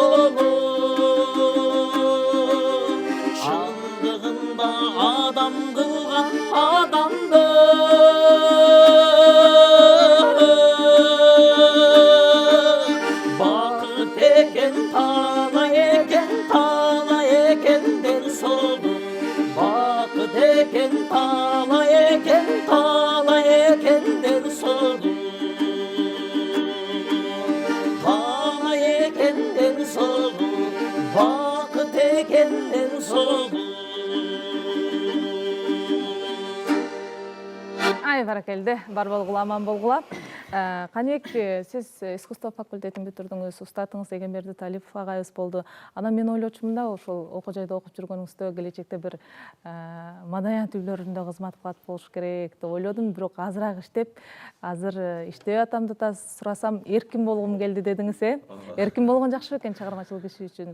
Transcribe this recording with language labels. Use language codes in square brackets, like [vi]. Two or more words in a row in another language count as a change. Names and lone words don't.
[kk] болып, шындығында адам қылған адамды бақыт екен талай екен денсаулық, бақыт екен талай екен денсаулық, талай екен денсаулық, бақыт екен денсаулық. [ky] Ай, баракелде, бар болгула, аман болгула. Каныбек, сиз искусство факультетин бүтүрдүңүз, устатыңыз Эгемберди Талипов агайыбыз болду. Анан мен ойлочумун да, ошол окуу жайда окуп жүргөнүңүздө келечекте бир маданият үйлөрүндө кызмат кылат болуш керек деп ойлодум, бирок азыраак иштеп, азыр иштеп атам да сурасам, эркин болгум келди дедиңиз, Эркин болгон жакшы экен чыгармачылык иши үчүн.